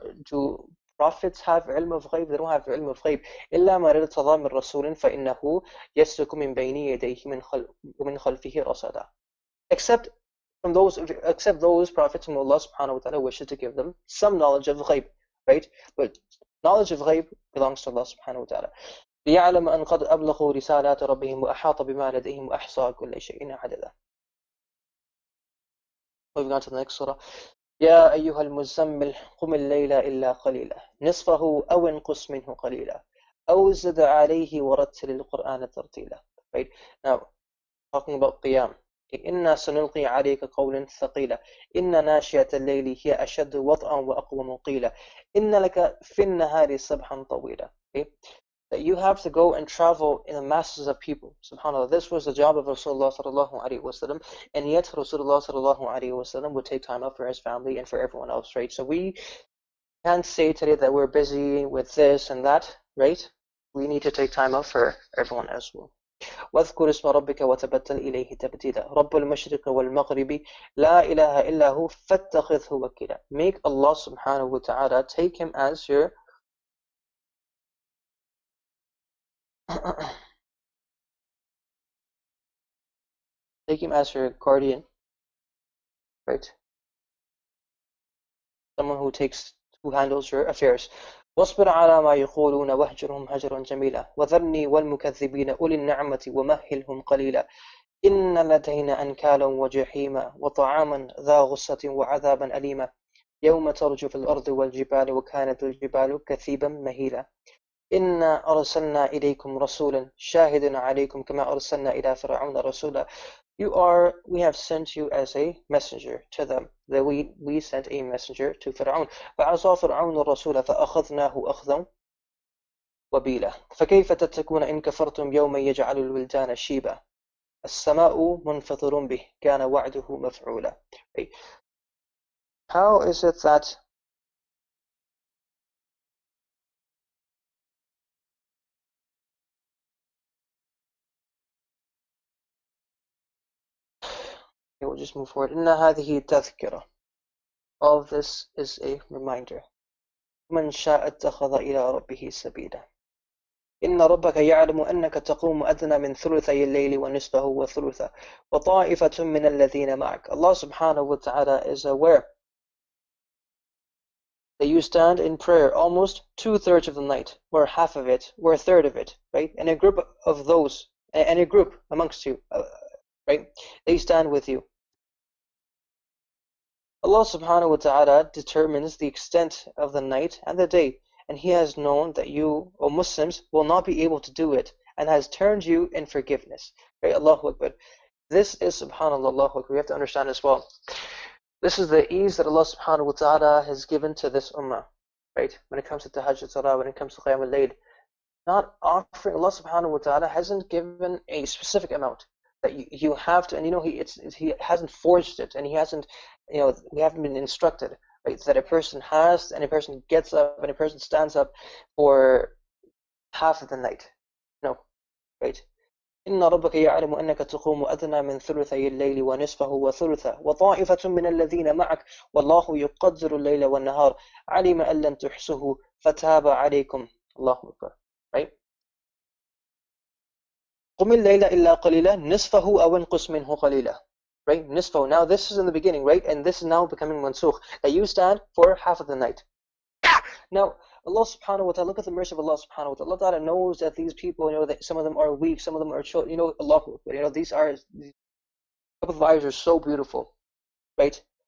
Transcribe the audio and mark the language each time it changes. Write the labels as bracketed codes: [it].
[en] Do prophets have علم of غيب? They don't have علم of غيب. [ar] إلا ما ارتضى من رسول فإنه يسلك من بين يديه ومن خلفه رصدا. [en] Except those prophets whom Allah subhanahu wa ta'ala wishes to give them some knowledge of غيب, right? But knowledge of غيب belongs to Allah subhanahu wa ta'ala. [ar] ليعلم أن قد أبلغوا رسالات ربهم وأحاط بما لديهم وأحصى كل شيء عددا. [en] Moving on to the next surah. [ar] يا أيها المزمل قم الليل إلا قليلا نصفه أو انقص منه قليلا أو زد عليه ورتل القرآن ترتيلا. [en] Right? Now, talking about قيام. [ar] إنا سنلقي عليك قولا ثقيلا إن ناشئة الليل هي أشد وطئا وأقوم قيلا إن لك في النهار سبحا طويلا. [en] Okay? That you have to go and travel in the masses of people. SubhanAllah, this was the job of Rasulullah sallallahu alaihi wasallam, and yet Rasulullah sallallahu alaihi wasallam would take time out for his family and for everyone else, right? So we can't say today that we're busy with this and that, right? We need to take time out for everyone as well. [ar] واذكر اسم ربك وتبتل إليه تبتيلا رب المشرق والمغرب لا إله إلا هو فاتخذه وكيلا. [en] Make Allah subhanahu wa ta'ala, take him as your take him as your guardian right? Someone who handles your affairs. [ar] واصبر على ما يقولون واهجرهم هجرا جميلا وذرني والمكذبين أولي النعمة ومهلهم قليلا إن لدينا أنكالا وجحيما وطعاما ذا غصة وعذابا أليما يوم ترجف الأرض والجبال وكانت الجبال كثيبا مهيلا إنا أرسلنا إليكم رسولا شاهدا عليكم كما أرسلنا إلى فرعون رسولا. [en] We have sent you as a messenger to them. That we sent a messenger to فرعون. [ar] فعصى فرعون الرسول فأخذناه أخذا وبيلا فكيف تتقون إن كفرتم يوما يجعل الولدان شيبا السماء منفطر به كان وعده مفعولا. [en] How is it that we'll just move forward. [ar] إن هذه تذكرة. [en] All of this is a reminder. [ar] من شاء اتخذ إلى ربه سبيلا. إن ربك يعلم أنك تقوم أدنى من ثلثي الليل ونصفه وثلثه وطائفة من الذين معك. [en] Allah subhanahu wa ta'ala is aware that you stand in prayer almost 2/3 of the night, or half of it, or a third of it, right? And a group of those, and a group amongst you, right? They stand with you. Allah subhanahu wa ta'ala determines the extent of the night and the day, and He has known that you, O Muslims, will not be able to do it, and has turned you in forgiveness. Right? Allahu Akbar. This is subhanAllah, Allahu Akbar. We have to understand as well. This is the ease that Allah subhanahu wa ta'ala has given to this ummah. Right? When it comes to tahajjud salah, when it comes to qiyam al-layl, not offering, Allah subhanahu wa ta'ala hasn't given a specific amount that you have to, and He hasn't forced it, and He hasn't, we haven't been instructed, right, that a person has, and a person gets up, and a person stands up for half of the night. No, right? [ar] إن ربك يعلم أنك تقوم أدنى من ثلثي الليل ونصفه وثلثه وطائفة من الذين معك والله يقدر الليل والنهار علم أن لن تحصوه فتاب عليكم. الله أكبر. Right? قم الليل إلا قليلا نصفه أو انقص منه قليلا. [en] Right? نصفه. Now this is in the beginning, right? And this is now becoming mansukh. That you stand for half of the night. Now, Allah subhanahu wa ta'ala, look at the mercy of Allah subhanahu wa ta'ala. Allah ta'ala knows that these people, that some of them are weak, some of them are children, Allah, these couple of ayahs are so beautiful, right?